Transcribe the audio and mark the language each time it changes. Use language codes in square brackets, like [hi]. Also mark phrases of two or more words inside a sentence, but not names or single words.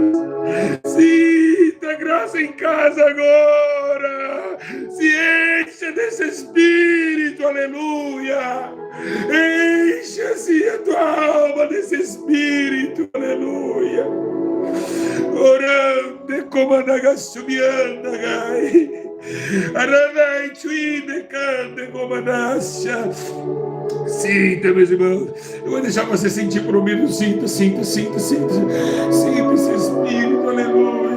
[pt] Sinta graça em casa agora. Se encha desse Espírito. Espírito, aleluia. Enche-se a tua alma desse Espírito, aleluia. Orando, comandagasumianda, gai. Aranai, chuine, cande, comandacha. Sinta, meus irmãos. Eu vou deixar você sentir por um minuto. Sinta. Sinta esse Espírito, aleluia.